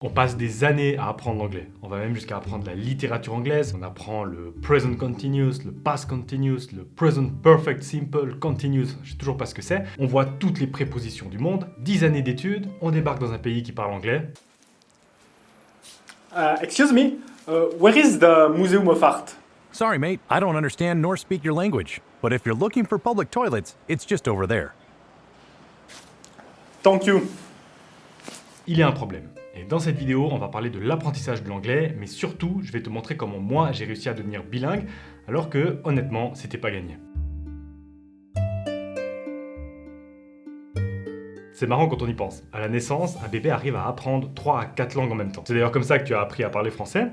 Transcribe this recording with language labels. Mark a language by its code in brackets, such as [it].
[fr] On passe des années à apprendre l'anglais. On va même jusqu'à apprendre la littérature anglaise. On apprend le present continuous, le past continuous, le present perfect simple continuous. Je sais toujours pas ce que c'est. On voit toutes les prépositions du monde. 10 années d'études, on débarque dans un pays qui parle anglais. [en] Excuse me, where is the Museum of Art? Sorry, mate, I don't understand nor speak your language. But if you're looking for public toilets, it's just over there. Thank you. [fr] Il y a un problème. Et dans cette vidéo, on va parler de l'apprentissage de l'anglais, mais surtout, je vais te montrer comment moi j'ai réussi à devenir bilingue, alors que, honnêtement, c'était pas gagné. C'est marrant quand on y pense. À la naissance, un bébé arrive à apprendre 3 à 4 langues en même temps. C'est d'ailleurs comme ça que tu as appris à parler français.